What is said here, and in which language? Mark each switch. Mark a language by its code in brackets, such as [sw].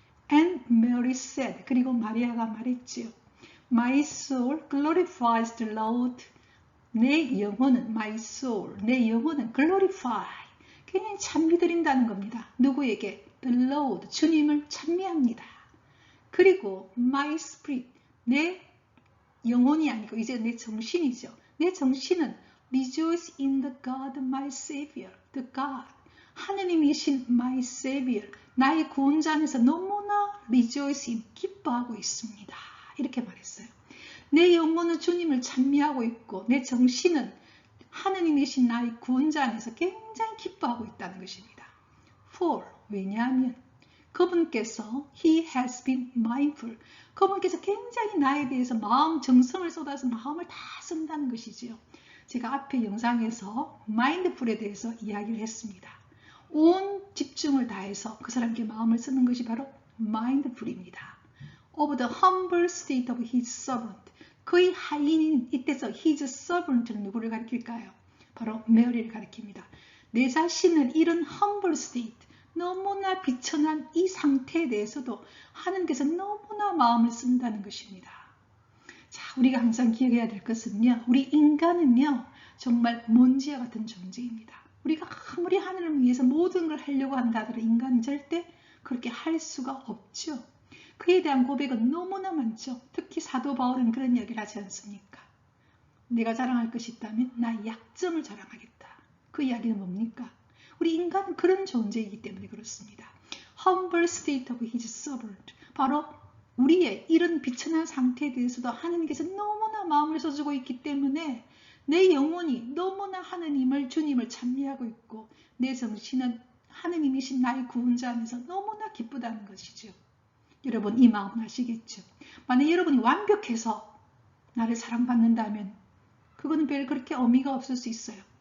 [en] And Mary said, [ko] 그리고 마리아가 말했지요. [en] My soul glorifies the Lord. [ko] 내 영혼은, my soul, 내 영혼은 glorify. 그냥 찬미드린다는 겁니다. 누구에게? The Lord, 주님을 찬미합니다. 그리고 my spirit, 내 영혼이 아니고 이제 내 정신이죠. 내 정신은 [en] rejoice in the God, my Savior, the God. [ko] 하느님이신 my Savior, 나의 구원자 안에서 너무나 rejoice in, 기뻐하고 있습니다. 이렇게 말했어요. 내 영혼은 주님을 찬미하고 있고 내 정신은 하느님이신 나의 구원자 안에서 굉장히 기뻐하고 있다는 것입니다. [en] For, [ko] 왜냐하면 그분께서 [en] He has been mindful. [ko] 그분께서 굉장히 나에 대해서 마음, 정성을 쏟아서 마음을 다 쓴다는 것이지요. 제가 앞에 영상에서 mindful에 대해서 이야기를 했습니다. 온 집중을 다해서 그 사람께 마음을 쓰는 것이 바로 mindful입니다. [en] Of the humble state of his servant. [ko] 그의 하인인 이때서 his servant는 누구를 가리킬까요? 바로 메리를 가리킵니다. 내 자신을 이런 humble state, 너무나 비천한 이 상태에 대해서도 하느님께서 너무나 마음을 쓴다는 것입니다. 자, 우리가 항상 기억해야 될 것은요. 우리 인간은요. 정말 먼지와 같은 존재입니다. 우리가 아무리 하늘을 위해서 모든 걸 하려고 한다 하더라도 인간은 절대 그렇게 할 수가 없죠. 그에 대한 고백은 너무나 많죠. 특히 사도 바울은 그런 이야기를 하지 않습니까? 내가 자랑할 것이 있다면 나의 약점을 자랑하겠다. 그 이야기는 뭡니까? 우리 인간은 그런 존재이기 때문에 그렇습니다. [en] Humble state of his servant. [ko] 바로 우리의 이런 비천한 상태에 대해서도 하느님께서 너무나 마음을 써주고 있기 때문에 내 영혼이 너무나 하느님을, 주님을 찬미하고 있고 내 정신은 하느님이신 나의 구원자 안에서 너무나 기쁘다는 것이죠. 여러분 이 마음 아시겠죠? 만약 여러분이 완벽해서 나를 사랑받는다면 그거는 별 그렇게 의미가 없을 수 있어요.